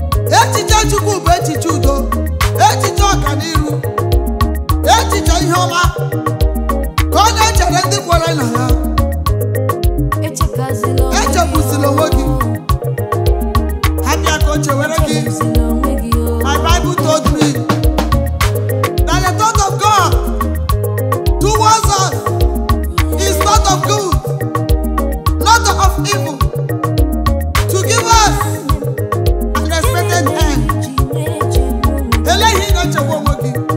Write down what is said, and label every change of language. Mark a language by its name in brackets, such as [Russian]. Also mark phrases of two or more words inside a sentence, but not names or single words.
[Igbo] Echiche Chukwu bụ echiche udo, echiche ọganiru, echiche ihe ọma. Ka ọ na-echere ndị kwere na ya. Echekazila onwe gị. Echegbuzila onwe gị. Abịa ka o chewere gị. Echegbuzila onwe gị, oh. [English] My Bible told me that the thought of God towards us is thought of good, not of evil, to give us an expected end. [Igbo] Eleghị ị na-echegbu onwe gị.